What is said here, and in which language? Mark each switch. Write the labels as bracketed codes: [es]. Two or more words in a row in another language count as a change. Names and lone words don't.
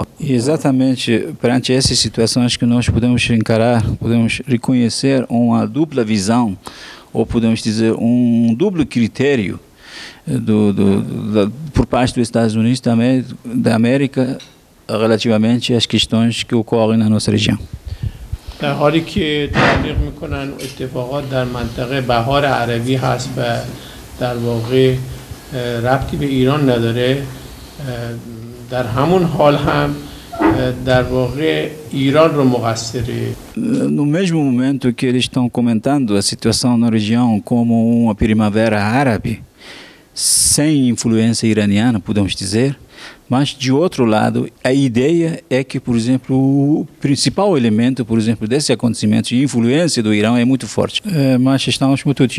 [pt] E exatamente perante essas situações que nós podemos encarar, podemos reconhecer uma dupla visão, ou podemos dizer um duplo critério por parte dos Estados Unidos também da América relativamente às questões que ocorrem na nossa região. [fa] در حالی که تبلیغ میکنن اتفاقات در منطقه بهار عربی هست و در واقع ربطی به ایران نداره، در همون حال هم در واقع ایران رو مقصره. [pt] No mesmo momento que eles estão comentando a situação na região como uma primavera árabe, sem influência iraniana, podemos dizer, mas, de outro lado, a ideia é que, por exemplo, o principal elemento, por exemplo, desse acontecimento de influência do Irã é muito forte.